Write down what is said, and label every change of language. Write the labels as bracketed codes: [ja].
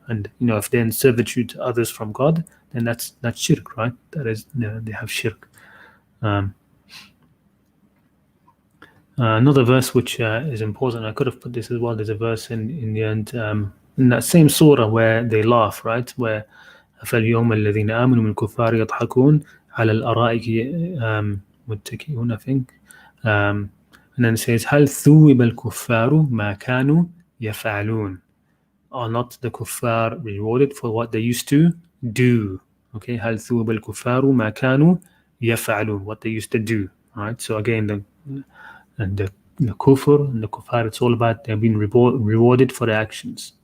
[en] And if they're in servitude to others from God, then that's shirk, right? That is, they have shirk. Another verse which is important, I could have put this as well. There's a verse in the end, in that same surah, where they laugh, right? Where [ar] فَالْيَوْمَ الَّذِينَ آمَنُوا مِنْ الْكُفَّارِ يَضْحَكُونَ عَلَى الْأَرَائِكِ مُتَّكِئُونَ, [en] I think. And then it says, [ar] هَلْ ثُوِّبَ الْكُفَّارُ مَا كَانُوا يَفْعَلُونَ. [en] Are not the kuffar rewarded for what they used to do? Okay, [ar] هَلْ ثُوِّبَ الْكُفَّارُ مَا كَانُوا يَفْعَلُونَ, [en] what they used to do. Right. So again, the kufr and the kuffar, it's all about they're being rewarded for their actions.